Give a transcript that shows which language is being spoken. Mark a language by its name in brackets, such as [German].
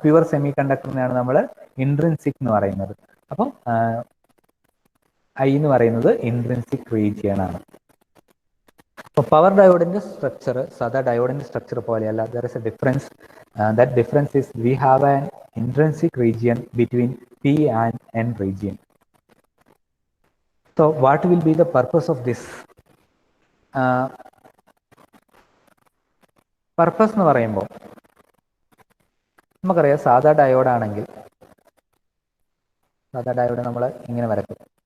[Malayalam] Pure semi കണ്ടക്ടറിനെയാണ് നമ്മൾ intrinsic എന്ന് പറയുന്നത്. അപ്പം I എന്ന് പറയുന്നത് ഇൻട്രിൻസിക് റീജിയൻ ആണ്. അപ്പോൾ പവർ ഡയോഡിന്റെ സ്ട്രക്ചർ സാധാ ഡയോഡിന്റെ സ്ട്രക്ചർ പോലെയല്ല. [English] There is a difference. That difference is we have an intrinsic region between P and N region. So what will be the purpose of this? [Malayalam] Purpose എന്ന് പറയുമ്പോൾ നമുക്കറിയാം, സാധാ ഡയോഡാണെങ്കിൽ സാധാ ഡയോഡ് നമ്മൾ ഇങ്ങനെ വരക്കും.